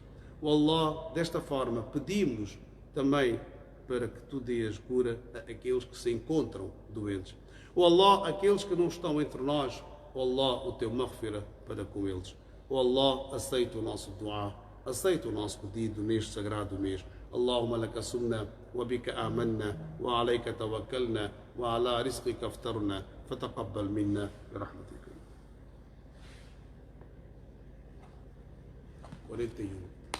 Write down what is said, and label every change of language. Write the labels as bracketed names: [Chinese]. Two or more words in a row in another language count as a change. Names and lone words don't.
[Portuguese] Oh Allah, desta forma pedimos também para que tu dês cura a aqueles que se encontram doentes. Oh Allah, aqueles que não estão entre nós, oh Allah, o teu maghfira para com eles. Oh Allah, aceita o nosso dua, aceita o nosso pedido neste sagrado mês. [Arabic] اللهم لك صمنا، وبك آمنا، وعليك توكلنا، وعلى رزقك أفطرنا، فتقبل منا، برحمتك. 41.